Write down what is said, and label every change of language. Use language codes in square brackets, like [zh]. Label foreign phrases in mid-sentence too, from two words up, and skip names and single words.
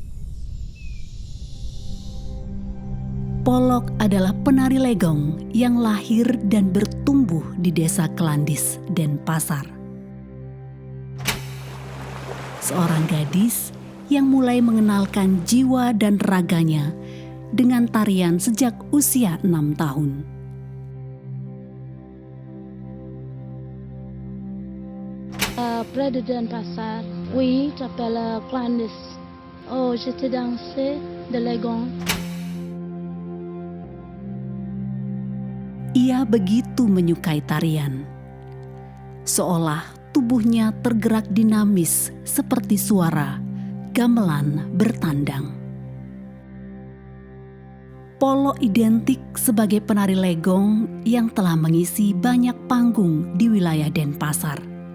[id] Polok adalah penari Legong yang lahir dan bertumbuh di desa Kelandis, Denpasar. Seorang gadis yang mulai mengenalkan jiwa dan raganya dengan tarian sejak usia 6 tahun. [fr] Près de Denpasar, oui, j'appelle Clandis. Oh, j'étais dansée de Legong. [id] Ia begitu menyukai tarian, seolah tubuhnya tergerak dinamis seperti suara gamelan bertandang. Polok identik sebagai penari Legong yang telah mengisi banyak panggung di wilayah Denpasar.